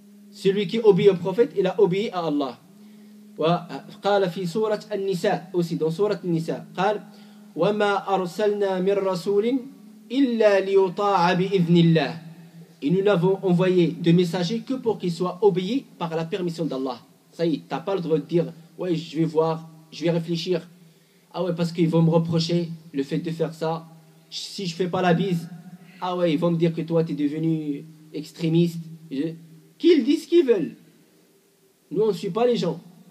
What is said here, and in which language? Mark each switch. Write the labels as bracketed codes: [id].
[fr] Celui qui obéit au prophète, il a obéi à Allah. [ar] وقال في سورة النساء [fr] aussi dans [ar] سورة النساء قال وما أرسلنا من رسول إلا ليطاع بإذن الله. [fr] Et nous n'avons envoyé de messagers que pour qu'ils soient obéis par la permission d'Allah. Ça y est, tu n'as pas le droit de dire ouais, je vais voir, je vais réfléchir. Ah ouais, parce qu'ils vont me reprocher le fait de faire ça. Si je ne fais pas la bise, ah ouais, ils vont me dire que toi, tu es devenu extrémiste. Qu'ils disent ce qu'ils veulent. Nous, on ne suit pas les gens.